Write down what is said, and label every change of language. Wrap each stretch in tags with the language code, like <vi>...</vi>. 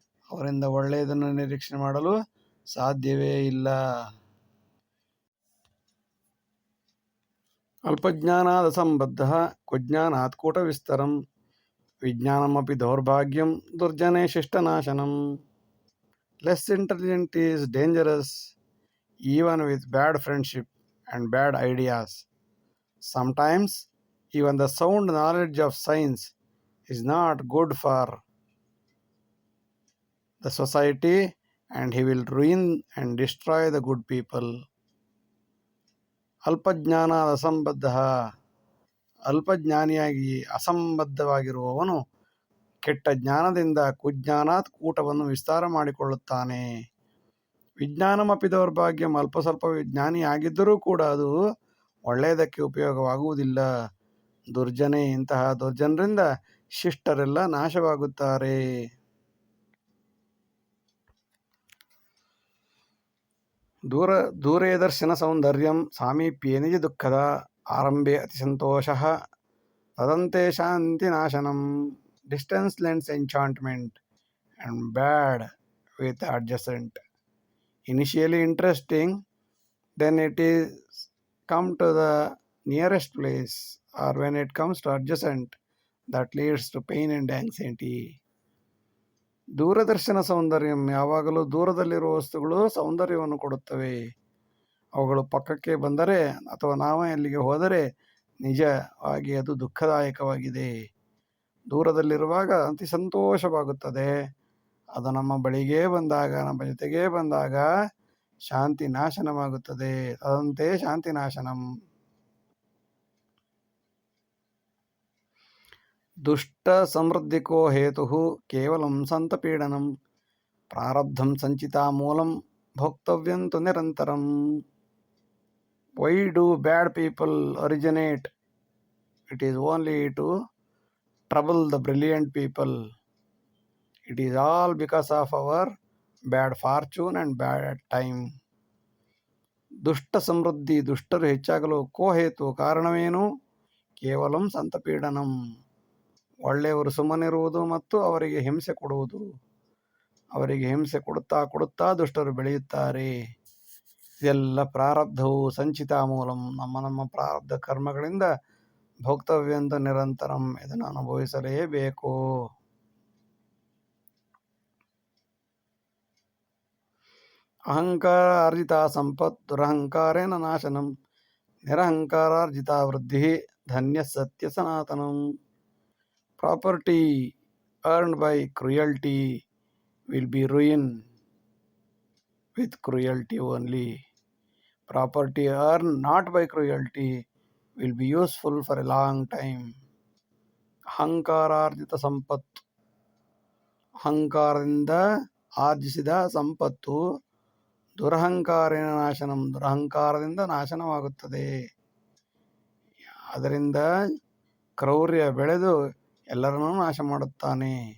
<kn>ಅವರಿಂದ ಒಳ್ಳೆಯದನ್ನು ನಿರೀಕ್ಷೆ ಮಾಡಲು ಸಾಧ್ಯವೇ ಇಲ್ಲ.</kn> <sa>ಅಲ್ಪಜ್ಞಾನಾದ ಸಂಬದ್ಧ ಕುಜ್ಞಾನಾತ್ ಕೂಟವಿಸ್ತರಂ. ವಿಜ್ಞಾನಮಪಿ ದೌರ್ಭಾಗ್ಯಂ ದುರ್ಜನೆ ಶಿಷ್ಟನಾಶನಂ.</sa> <en>Less intelligent is dangerous even with bad friendship. and bad ideas. Sometimes even the sound knowledge of science is not good for the society, and he will ruin and destroy the good people.</en> <sa>ಅಲ್ಪಜ್ಞಾನ ಅಸಂಬದ್ಧ,</sa> <kn>ಅಲ್ಪಜ್ಞಾನಿಯಾಗಿ ಅಸಂಬದ್ಧವಾಗಿರುವವನು ಕೆಟ್ಟ ಜ್ಞಾನದಿಂದ ಕುಜ್ಞಾನಾತ್ ಕೂಟವನ್ನು ವಿಸ್ತಾರ ಮಾಡಿಕೊಳ್ಳುತ್ತಾನೆ.</kn> <sa>ವಿಜ್ಞಾನಮಪಿ ದೌರ್ಭಾಗ್ಯಂ,</sa> <kn>ಅಲ್ಪ ಸ್ವಲ್ಪ ವಿಜ್ಞಾನಿಯಾಗಿದ್ದರೂ ಕೂಡ ಅದು ಒಳ್ಳೆಯದಕ್ಕೆ ಉಪಯೋಗವಾಗುವುದಿಲ್ಲ. ದುರ್ಜನೆ, ಇಂತಹ ದುರ್ಜನರಿಂದ ಶಿಷ್ಟರೆಲ್ಲ ನಾಶವಾಗುತ್ತಾರೆ.</kn> <sa>ದೂರೇ ದರ್ಶನ ಸೌಂದರ್ಯಂ ಸಾಮೀಪ್ಯೇ ನಿಜ ದುಃಖದ ಆರಂಭೆ ಅತಿ ಸಂತೋಷಃ ತದಂತೆ ಶಾಂತಿ ನಾಶನಂ.</sa> <en>Distance lends enchantment and bad with adjacent. Initially interesting, then it is come to the nearest place, or when it comes to adjacent, that leads to pain and anxiety.</en> <sa>ದೂರದರ್ಶನ ಸೌಂದರ್ಯಂ,</sa> <kn>ಯಾವಾಗಲೂ ದೂರದಲ್ಲಿರುವ ವಸ್ತುಗಳು ಸೌಂದರ್ಯವನ್ನು ಕೊಡುತ್ತವೆ. ಅವುಗಳು ಪಕ್ಕಕ್ಕೆ ಬಂದರೆ ಅಥವಾ ನಾವೇ ಅಲ್ಲಿಗೆ ಹೋದರೆ ನಿಜವಾಗಿ ಅದು ದುಃಖದಾಯಕವಾಗಿದೆ. ದೂರದಲ್ಲಿರುವಾಗ ಅತಿ ಸಂತೋಷವಾಗುತ್ತದೆ. ಅದು ನಮ್ಮ ಬಳಿಗೇ ಬಂದಾಗ, ನಮ್ಮ ಜೊತೆಗೇ ಬಂದಾಗ ಶಾಂತಿ ನಾಶನವಾಗುತ್ತದೆ.</kn> <sa>ತದಂತೆ ಶಾಂತಿ ನಾಶನಂ. ದುಷ್ಟ ಸಮೃದ್ಧಿಕೋ ಹೇತು ಕೇವಲಂ ಸಂತಪೀಡನಂ ಪ್ರಾರಬ್ಧಂ Sanchita ಮೂಲಂ ಭೋಕ್ತವ್ಯಂತು ನಿರಂತರಂ.</sa> <en>Why do bad people originate? It is only to trouble the brilliant people. It is all because of our bad fortune and bad time.</en> <sa>ದುಷ್ಟ ಸಮೃದ್ಧಿ,</sa> <kn>ದುಷ್ಟರು ಹೆಚ್ಚಾಗಲು ಕೋಹೇತು, ಕಾರಣವೇನು?</kn> <sa>ಕೇವಲಂ ಸಂತಪೀಡನಂ,</sa> <kn>ಒಳ್ಳೆಯವರು ಸುಮ್ಮನಿರುವುದು ಮತ್ತು ಅವರಿಗೆ ಹಿಂಸೆ ಕೊಡುವುದು. ಅವರಿಗೆ ಹಿಂಸೆ ಕೊಡುತ್ತಾ ಕೊಡುತ್ತಾ ದುಷ್ಟರು ಬೆಳೆಯುತ್ತಾರೆ. ಇದೆಲ್ಲ ಪ್ರಾರಬ್ಧವು</kn> <sa>ಸಂಚಿತ ಮೂಲಂ,</sa> <kn>ನಮ್ಮ ಪ್ರಾರಬ್ಧ ಕರ್ಮಗಳಿಂದ</kn> <sa>ಭೋಕ್ತವ್ಯಂತ ನಿರಂತರಂ,</sa> <kn>ಇದನ್ನು ಅನುಭವಿಸಲೇಬೇಕು.</kn> <sa>ಅಹಂಕಾರಾರ್ಜಿತ ಸಂಪತ್ ದುರಹಂಕಾರೇಣ ನಾಶನಂ ನಿರಹಂಕಾರಾರ್ಜಿತ ವೃದ್ಧಿ ಧನ್ಯ ಸತ್ಯ ಸನಾತನಂ.</sa> <en>Property earned by cruelty will be ruin with cruelty only. Property earned not by cruelty will be useful for a long time.</en> <kn>ಅಹಂಕಾರಾರ್ಜಿತ ಸಂಪತ್ತು, ಅಹಂಕಾರದಿಂದ ಆರ್ಜಿಸಿದ ಸಂಪತ್ತು</kn> <sa>ದುರಹಂಕಾರೇಣ ನಾಶನಂ,</sa> <kn>ದುರಹಂಕಾರದಿಂದ ನಾಶನವಾಗುತ್ತದೆ. ಅದರಿಂದ ಕ್ರೌರ್ಯ ಬೆಳೆದು ಎಲ್ಲರನ್ನೂ ನಾಶ ಮಾಡುತ್ತಾನೆ.</kn>